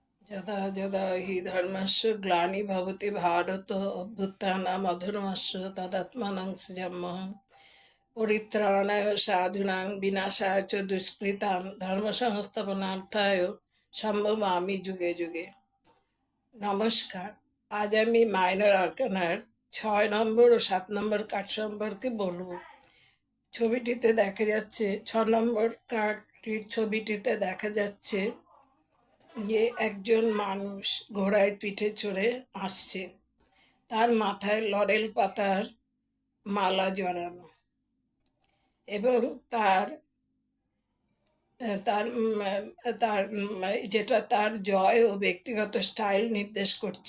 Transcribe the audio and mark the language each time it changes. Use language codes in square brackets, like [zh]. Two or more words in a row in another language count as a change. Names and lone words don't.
[sa] यदा यदा हि धर्मस्य ग्लानिर्भवति भारत अभ्युत्थानम् अधर्मस्य तदात्मानं सृजाम्यहम् परित्राणाय साधूनां विनाशाय च दुष्कृतां धर्मसंस्थापनार्थाय সম্ভবামি যুগে যুগে। [bn] নমস্কার, আজ আমি মাইনর আর্কানার 6 নম্বর ও 7 নম্বর কার্ড সম্পর্কে বলবো। ছবিটিতে দেখা যাচ্ছে 6 নম্বর কার্ডটির ছবিটিতে দেখা যাচ্ছে যে একজন মানুষ ঘোড়ায় পিঠে চড়ে আসছে, তার মাথায় লরেল পাতার মালা জড়ানো এবং তার তার তার যেটা তার জয় ও ব্যক্তিগত স্টাইল নির্দেশ করছে।